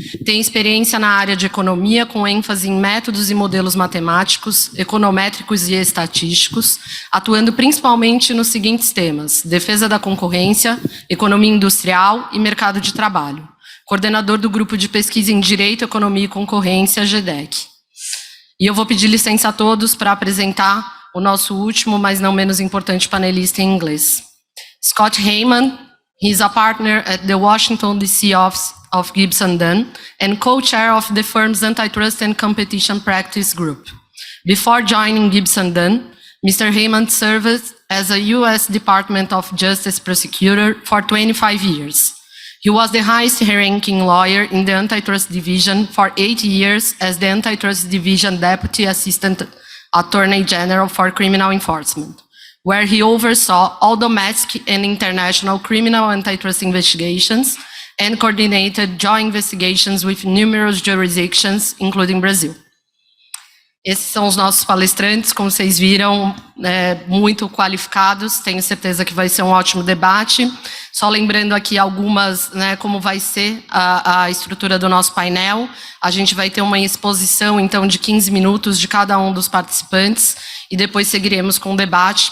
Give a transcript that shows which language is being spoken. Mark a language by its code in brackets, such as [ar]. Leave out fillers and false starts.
[pt] Tem experiência na área de economia, com ênfase em métodos e modelos matemáticos, econométricos e estatísticos, atuando principalmente nos seguintes temas: defesa da concorrência, economia industrial e mercado de trabalho. Coordenador do Grupo de Pesquisa em Direito, Economia e Concorrência, GDEC. E eu vou pedir licença a todos para apresentar o nosso último, mas não menos importante, panelista em inglês. [en] Scott Heyman. He is a partner at the Washington, D.C. office of Gibson Dunn and co-chair of the firm's Antitrust and Competition Practice Group. Before joining Gibson Dunn, Mr. Heyman served as a U.S. Department of Justice prosecutor for 25 years. He was the highest-ranking lawyer in the Antitrust Division for 8 years as the Antitrust Division Deputy Assistant Attorney General for Criminal Enforcement, where he oversaw all domestic and international criminal antitrust investigations and coordinated joint investigations with numerous jurisdictions, including Brazil. [pt] Esses são os nossos palestrantes, como vocês viram, muito qualificados, tenho certeza que vai ser um ótimo debate. Só lembrando aqui algumas, como vai ser a estrutura do nosso painel. A gente vai ter uma exposição, então, de 15 minutos de cada um dos participantes, e depois seguiremos com o debate.